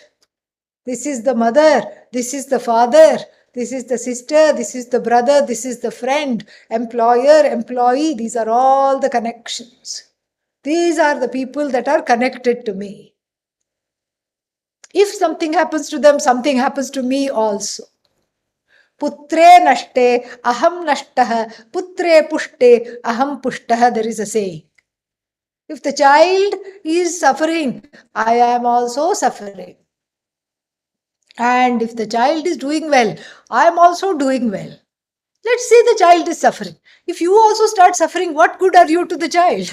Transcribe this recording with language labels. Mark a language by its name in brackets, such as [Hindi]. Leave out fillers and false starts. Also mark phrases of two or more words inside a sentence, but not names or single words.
[English] This is the mother. This is the father. This is the sister. This is the brother. This is the friend. Employer, employee. These are all the connections. These are the people that are connected to me. If something happens to them, something happens to me also. [Sanskrit] पुत्रे नष्टे अहं नष्टः, पुत्रे पुष्टे अहं पुष्टः, [English] there is a saying. If the child is suffering, I am also suffering. And if the child is doing well, I am also doing well. Let's say the child is suffering. If you also start suffering, what good are you to the child?